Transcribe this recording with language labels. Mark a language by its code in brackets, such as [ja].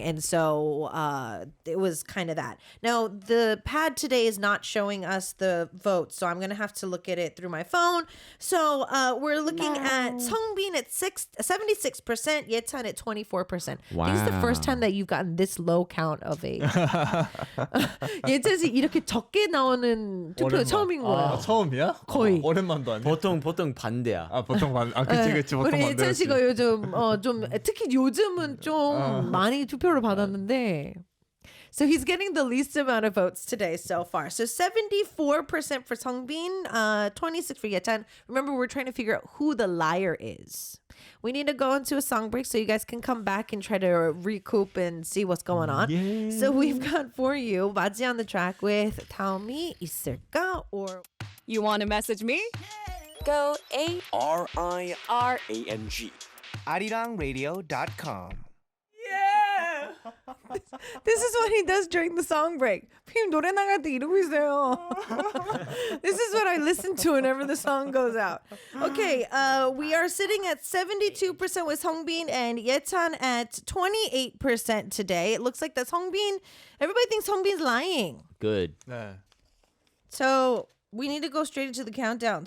[en] And so it was kind of that. Now, the pad today is not showing us the votes, so I'm going to have to look at it through my phone. So we're looking at Songbin at 76%, Yetan at 24%. I think it's the first time that you've gotten this low count of a... [ko] 예찬이 이렇게 적게 나오는 투표 처음인 거예요. 처음이야? 거의. 오랜만도 아니야? 보통 반대야. 보통 그치 보통 우리 예찬 반대였지. 씨가 요즘 좀 특히 요즘은 좀 많이 투표를 받았는데. [en] So he's getting the least amount of votes today so far. So 74% for Songbin, 26% for Yetan. Remember, we're trying to figure out who the liar is. We need to go into a song break so you guys can come back and try to recoup and see what's going on. Yeah. So we've got for you Baji on the track with 다음이 있을까? Or You want to message me? Go RIRANG. ArirangRadio.com. this is what he does during the song break. [ko] 피임 노래 나갈 때 이러고 있어요. [en] This is what I listen to whenever the song goes out. Okay, we are sitting at 72% with Songbin and Yetan at 28% today. It looks like that Songbin, everybody thinks Songbin's lying. Good. [ko] 네. [en] So we need to go straight into the countdown.